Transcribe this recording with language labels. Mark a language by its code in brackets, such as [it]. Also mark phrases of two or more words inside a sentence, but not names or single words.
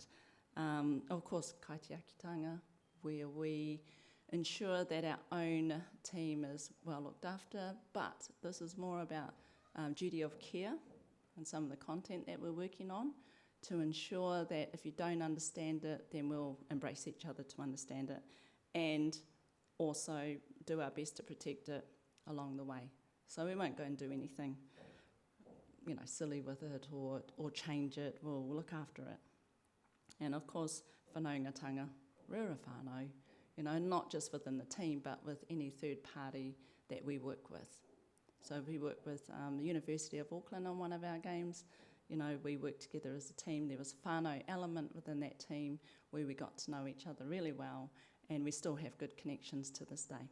[en] Of course, kaitiakitanga, where we ensure that our own team is well looked after, but this is more about duty of care and some of the content that we're working on, to ensure that if you don't understand it, then we'll embrace each other to understand it, and also do our best to protect it along the way. So we won't go and do anything, silly with it or change it. We'll look after it. And of course, [mi] whanaungatanga, rera whānau, [en] not just within the team, but with any third party that we work with. So we work with the University of Auckland on one of our games. We worked together as a team. There was a whānau element within that team where we got to know each other really well, and we still have good connections to this day.